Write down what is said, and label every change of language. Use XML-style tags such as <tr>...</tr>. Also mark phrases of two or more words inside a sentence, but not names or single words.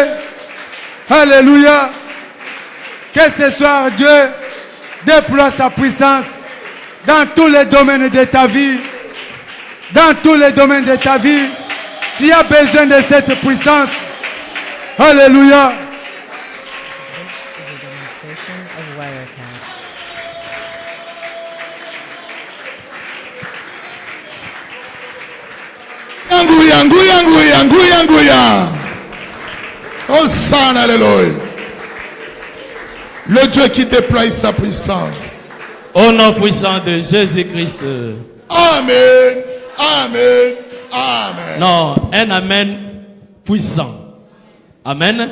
<fr>Alléluia. Que ce soir, Dieu déploie sa puissance dans tous les domaines de ta vie. Dans tous les domaines de ta vie. Tu as besoin de cette puissance. Alléluia.</fr> <en>This is a demonstration of Wirecast.</en> <ln>Nguya, nguya, nguya, nguya, nguya.</ln> <fr>Hosanna, alléluia. Le Dieu qui déploie sa puissance. Au nom puissant de Jésus-Christ. Amen, amen, amen. Non, un amen puissant. Amen.</fr>